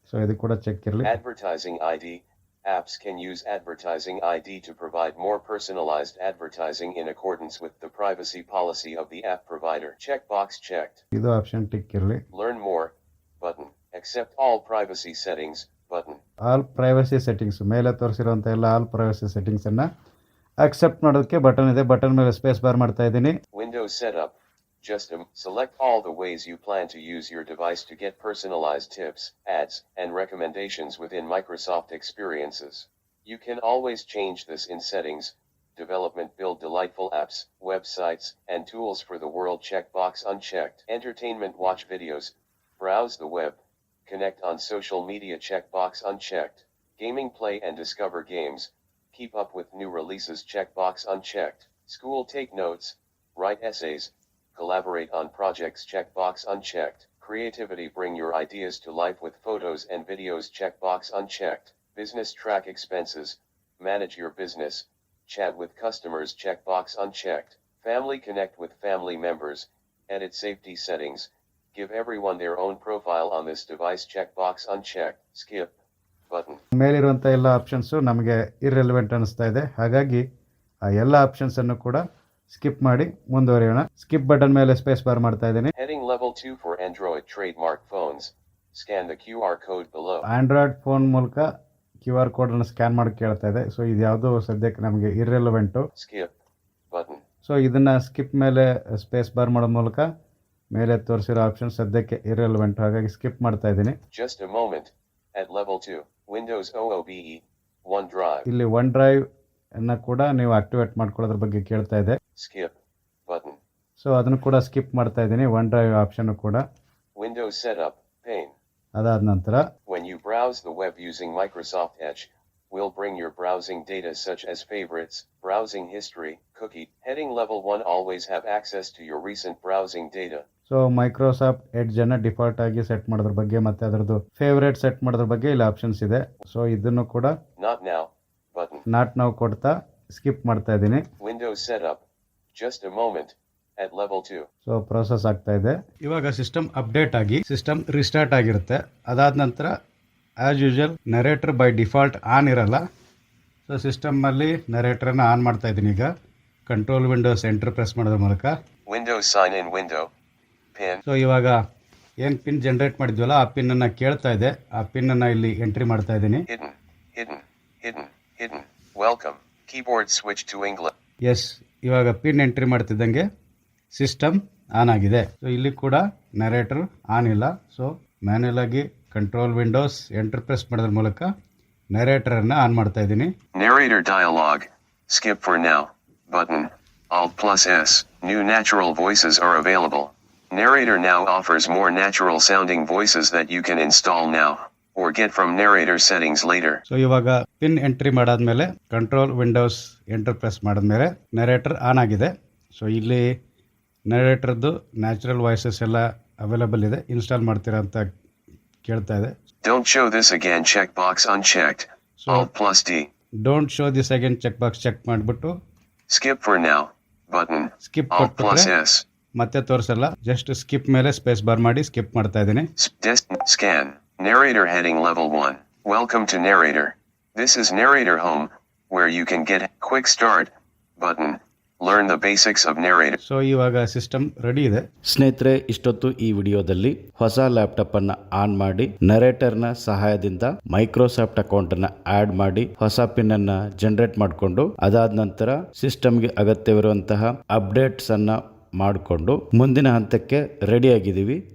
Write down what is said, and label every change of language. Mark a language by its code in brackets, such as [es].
[kn] So ಇದು ಕೂಡ check ಇರಲಿ. [en] Advertising ID. Apps can use advertising ID to provide more personalized advertising in accordance with the privacy policy of the app provider. Checkbox checked. [kn] ಇದು option tick ಇರಲಿ. [en] Learn more. Button. Accept all privacy settings. Button. [kn] All privacy settings ಮೇಲೆ ತೋರಿಸಿರುವಂಥ ಎಲ್ಲ all privacy settings ಅನ್ನ accept ಮಾಡೋದಕ್ಕೆ button ಇದೆ. Button ಮೇಲೆ space bar ಮಾಡ್ತಾ ಇದ್ದೀನಿ. [en] Windows setup. Select all the ways you plan to use your device to get personalized tips, ads, and recommendations within Microsoft experiences. You can always change this in settings, development build delightful apps, websites, and tools for the world checkbox unchecked. Entertainment watch videos, browse the web, connect on social media checkbox unchecked. Gaming play and discover games, keep up with new releases checkbox unchecked. School take notes, write essays, collaborate on projects checkbox unchecked. Creativity bring your ideas to life with photos and videos checkbox unchecked. Business track expenses, manage your business, chat with customers checkbox unchecked. Family connect with family members, edit safety settings, give everyone their own profile on this device checkbox unchecked. Skip button. [kn] ಮೇಲಿರುವಂಥ ಎಲ್ಲ options ನಮಗೆ irrelevant ಅನಿಸ್ತಾ ಇದೆ, ಹಾಗಾಗಿ ಆ ಎಲ್ಲ ಆಪ್ಷನ್ಸನ್ನು ಕೂಡ skip ಮಾಡಿ ಮುಂದುವರಿಯೋಣ. ಸ್ಕಿಪ್ ಬಟನ್ ಮೇಲೆ ಸ್ಪೇಸ್ ಬಾರ್ ಮಾಡ್ತಾ ಇದ್ದೀನಿ. [en] Heading level 2 for Android trademark phones. Scan the QR code below. [kn] Android phone ಮೂಲಕ QR ಕೋಡನ್ನು ಸ್ಕ್ಯಾನ್ ಮಾಡಿ ಕೇಳ್ತಾ ಇದೆ. ಸೊ ಇದು ಯಾವುದೋ ಸದ್ಯಕ್ಕೆ ನಮಗೆ ಇರ್ರೆಲೆವೆಂಟು. [en] Skip button. [kn] ಸೊ ಇದನ್ನು ಸ್ಕಿಪ್ ಮೇಲೆ ಸ್ಪೇಸ್ ಬಾರ್ ಮಾಡೋ ಮೂಲಕ ಮೇಲೆ ತೋರಿಸಿರೋ ಆಪ್ಷನ್ ಸದ್ಯಕ್ಕೆ ಇರ್ರೆಲೆವೆಂಟ್, ಹಾಗಾಗಿ ಸ್ಕಿಪ್ ಮಾಡ್ತಾ ಇದ್ದೀನಿ. [en] Just a moment. At level 2, Windows OOBE, OneDrive. [kn] ಇಲ್ಲಿ ಒನ್ ಡ್ರೈವ್ ಅನ್ನು ಕೂಡ ನೀವು ಆಕ್ಟಿವೇಟ್ ಮಾಡ್ಕೊಳ್ಳೋದ್ರ ಬಗ್ಗೆ ಕೇಳ್ತಾ ಇದೆ. [en] Skip button. [kn] ಸೊ ಅದನ್ನು ಕೂಡ ಸ್ಕಿಪ್ ಮಾಡ್ತಾ ಇದ್ದೀನಿ, ಒನ್ ಡ್ರೈವ್ ಆಪ್ಷನ್ ಕೂಡ. [en] Windows setup pane. [kn] ಅದಾದ ನಂತರ [en] When you browse the web using Microsoft Edge, will bring your browsing data such as favorites, browsing history, cookie. Heading level 1 always have access to your recent browsing data. [kn] So Microsoft edge ಅನ್ನು default ಆಗಿ set ಮಾಡೋದ್ರ ಬಗ್ಗೆ ಮತ್ತೆ ಅದರದ್ದು favourite set ಮಾಡೋದ್ರ ಬಗ್ಗೆ ಇಲ್ಲಿ options ಇದೆ. ಸೊ ಇದನ್ನು ಕೂಡ [en] Not now button. [kn] ನಾಟ್ ನಾವು ಕೊಡ್ತಾ ಸ್ಕಿಪ್ ಮಾಡ್ತಾ ಇದ್ದೀನಿ. [en] Windows setup. Just a moment. At level 2. [kn] So process ಆಗ್ತಾ ಇದೆ. ಇವಾಗ ಸಿಸ್ಟಮ್ ಅಪ್ಡೇಟ್ ಆಗಿ ಸಿಸ್ಟಮ್ ರಿಸ್ಟಾರ್ಟ್ ಆಗಿರುತ್ತೆ. ಅದಾದ ನಂತರ [en] as usual narrator by default on [kn] ಇರಲ್ಲ. ಸೊ ಸಿಸ್ಟಮಲ್ಲಿ ನರೇಟರನ್ನು ಆನ್ ಮಾಡ್ತಾ ಇದ್ದೀನಿ. ಈಗ ಕಂಟ್ರೋಲ್ ವಿಂಡೋಸ್ ಎಂಟರ್ ಪ್ರೆಸ್ ಮಾಡೋದ್ರ ಮೂಲಕ [en] Windows sign in window. Pin. [kn] So ಇವಾಗ ಏನು ಪಿನ್ ಜನರೇಟ್ ಮಾಡಿದ್ವಲ್ಲ ಆ ಪಿನ್ನನ್ನು ಕೇಳ್ತಾ ಇದೆ. ಆ ಪಿನ್ನನ್ನು ಇಲ್ಲಿ ಎಂಟ್ರಿ ಮಾಡ್ತಾ ಇದ್ದೀನಿ. [en] Hidden. Hidden. Hidden. Hidden. Welcome. Keyboard switch to English. [kn] S, ಇವಾಗ ಪಿನ್ ಎಂಟ್ರಿ ಮಾಡ್ತಿದ್ದಂಗೆ ಸಿಸ್ಟಮ್ ಆನ್ ಆಗಿದೆ. ಸೊ ಇಲ್ಲಿ ಕೂಡ ನರೇಟರ್ ಆನ್ ಇಲ್ಲ. ಸೊ ಮ್ಯಾನ್ಯಲ್ ಆಗಿ ಕಂಟ್ರೋಲ್ ವಿಂಡೋಸ್ ಎಂಟರ್ ಪ್ರೆಸ್ ಮಾಡೋದ್ರ ಮೂಲಕ ನರೇಟರನ್ನು ಆನ್ ಮಾಡ್ತಾ ಇದ್ದೀನಿ. [en] Narrator dialogue. Skip for now. Button. Alt plus S. New natural voices are available. Narrator now offers more natural sounding voices that you can install now or get from narrator settings later. [kn] So ಇವಾಗ pin entry ಮಾಡಾದ್ಮೇಲೆ control Windows enter press ಮಾಡಿದ್ಮೇಲೆ narrator on ಆಗಿದೆ. So ಇಲ್ಲಿ ನರೇಟರ್ದು natural voices ಎಲ್ಲ available ಇದೆ. Install ಮಾಡ್ತೀರಾ ಅಂತ ಕೇಳ್ತಾ ಇದೆ. [en] Don't show this again checkbox unchecked. Alt plus D. Don't show this again check box check [kn] ಮಾಡಿಬಿಟ್ಟು [en] Skip for now. Button. Skip Alt plus [kn] ಕೊಟ್ಬಿಟ್ರೆ [en] S. [kn] ಮತ್ತೆ ತೋರಿಸಲ್ಲ. ಜಸ್ಟ್ ಸ್ಕಿಪ್ ಮೇಲೆ ಸ್ಪೇಸ್ ಬಾರ್ ಮಾಡಿ ಸ್ಕಿಪ್ ಮಾಡ್ತಾ ಇದ್ದೀನಿ. [en] Scan. Narrator heading level 1. Welcome to Narrator. This is Narrator Home, where you can get quick start button. Learn the basics of Narrator. [kn] So ಇವಾಗ system ready ಇದೆ. ಸ್ನೇಹಿತರೆ, ಇಷ್ಟೊತ್ತು ಈ ವಿಡಿಯೋದಲ್ಲಿ ಹೊಸ ಲ್ಯಾಪ್ಟಾಪ್ ಅನ್ನ ಆನ್ ಮಾಡಿ ನರೇಟರ್ನ ಸಹಾಯದಿಂದ ಮೈಕ್ರೋಸಾಫ್ಟ್ ಅಕೌಂಟ್ ಅನ್ನ ಆಡ್ ಮಾಡಿ ಹೊಸ ಪಿನ್ ಅನ್ನ ಜನರೇಟ್ ಮಾಡಿಕೊಂಡು ಅದಾದ ನಂತರ ಸಿಸ್ಟಮ್ಗೆ ಅಗತ್ಯವಿರುವಂತಹ ಅಪ್ಡೇಟ್ಸ್ ಅನ್ನ ಮಾಡಿಕೊಂಡು ಮುಂದಿನ ಹಂತಕ್ಕೆ ರೆಡಿ ಆಗಿದ್ದೀವಿ.